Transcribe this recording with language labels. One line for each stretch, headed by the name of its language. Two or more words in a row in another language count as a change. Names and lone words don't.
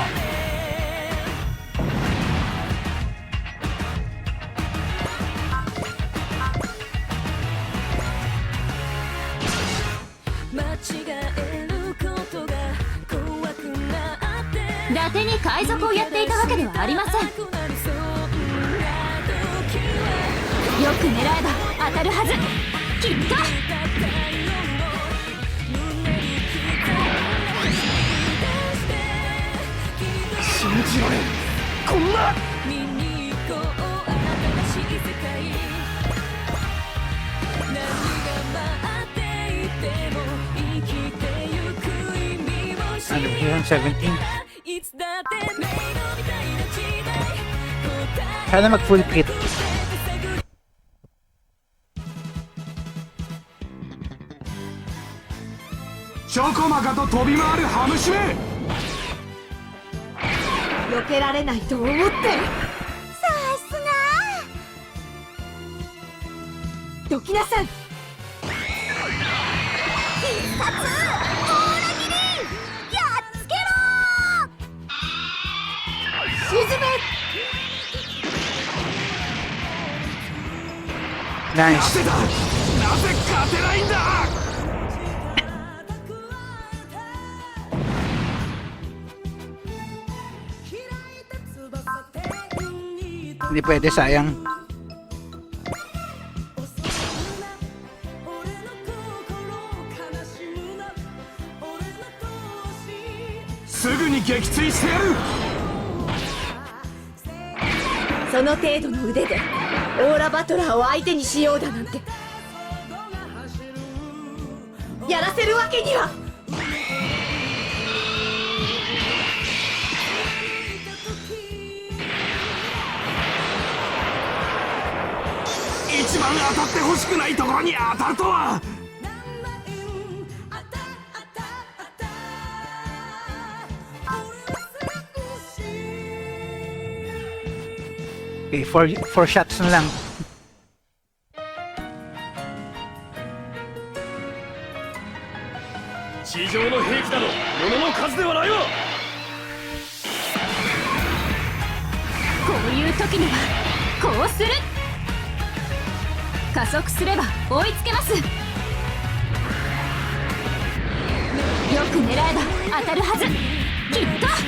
Japanese: 伊達に海賊をやっていたわけではありません。よく狙えば当たるはず。きっと。信じられん。こんな。
Filipino: Ano yun? 17. Sana mag
English: full crit.
Japanese: Chokomaka と飛び回るハムシメ。避けられないと思ってる。さすが。どきなさい。必殺オーラギリ。やっつけろ。沈め。
English: Nice.
Japanese: なぜ勝てないんだ。
Filipino: Hindi pwede, sayang.
Japanese: すぐに撃墜してやる. その程度の腕でオーラバトラーを相手にしようだなんてやらせるわけには。一番当たってほしくないところに当たるとは。
English: Okay, four shots
Filipino: na lang.
Japanese: 地上の兵器など物の数ではないわ。こういう時にはこうする。加速すれば追いつけます。よく狙えば当たるはず。きっと。